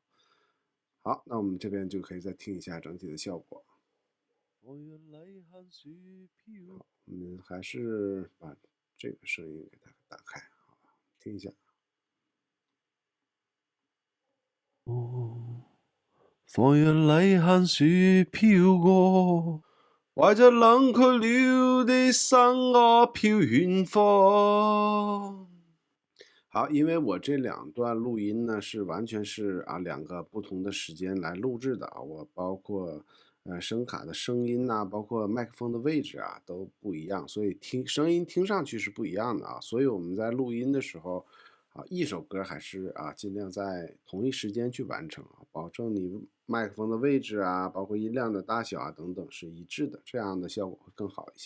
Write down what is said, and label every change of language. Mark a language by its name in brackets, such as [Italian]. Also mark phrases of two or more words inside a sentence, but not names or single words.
[Chinese] 好，那我们这边就可以再听一下整体的效果。好，我们还是把这个声音给它打开，好吧，听一下。放任淚痕雪飄過，懷着冷卻了的心我飄遠方。好，因為我這兩段錄音呢是完全是兩個不同的時間來錄製的我包括聲卡的聲音包括麥克風的位置都不一樣，所以聲音聽上去是不一樣的所以我們在錄音的時候一首歌還是盡量在同一時間去完成保證你麥克風的位置包括音量的大小等等是一致的，這樣的效果會更好一些。